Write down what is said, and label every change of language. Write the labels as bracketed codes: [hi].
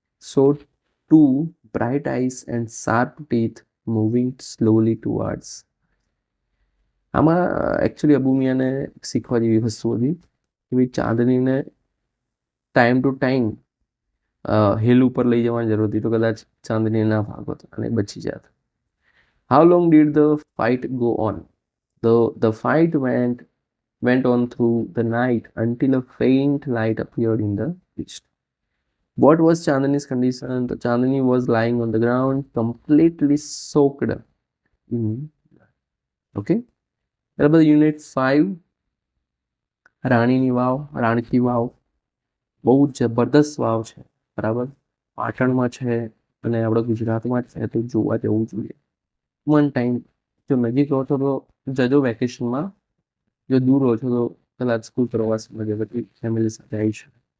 [en] So two bright eyes and sharp teeth moving slowly towards. [gu] આમાં actually Abu મિયાને શીખવા જેવી વસ્તુ હતી કે ભાઈ ચાંદનીને ટાઈમ ટુ ટાઈમ હિલ ઉપર લઈ જવાની જરૂર હતી, તો કદાચ ચાંદની ના ભાગત અને બચી જાત. [en] How long did the fight go on? The fight went on through the night until a faint light appeared in the east. What was Chandani's condition? The Chandani was lying on the ground, completely soaked in blood. Okay. [gu] ત્યારબાદ unit 5 રાણીની વાવ, રાણકી વાવ બહુ જબરદસ્ત વાવ છે. બરાબર, પાટણમાં છે અને આપણા ગુજરાતમાં છે, તો જોવા જવું જોઈએ. વન ટાઈમ જો નજીક રહો છો તો જજો વેકેશનમાં, જો દૂર રહો છો તો કદાચ સ્કૂલ પ્રવાસમાં કે પછી ફેમિલી સાથે આવી શકે.